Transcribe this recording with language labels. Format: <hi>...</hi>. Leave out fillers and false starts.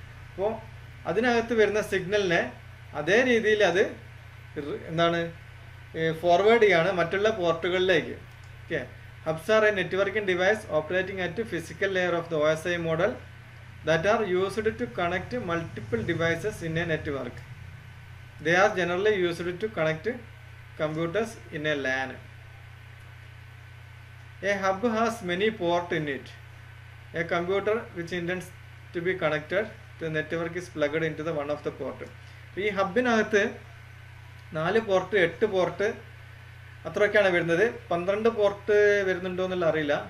<ml>അപ്പോൾ അതിനകത്ത് വരുന്ന സിഗ്നലിനെ അതേ രീതിയിൽ അത് എന്താണ് ഫോർവേഡ് ചെയ്യാണ് മറ്റുള്ള പോർട്ടുകളിലേക്ക്.</ml> <en>Okay, hubs are a networking device operating at physical layer of the OSI model that are used to connect multiple devices in a network. They are generally used to connect computers in a LAN. A hub has many ports in it. A computer which intends to be connected to the network is plugged into the one of the port.</en> <ml>ഈ ഹബിനകത്ത് 4 port 8 port അത്രയൊക്കെയാണ് വരുന്നത്. 12 port വരുന്നുണ്ടോ എന്നുള്ള അറിയില്ല.</ml>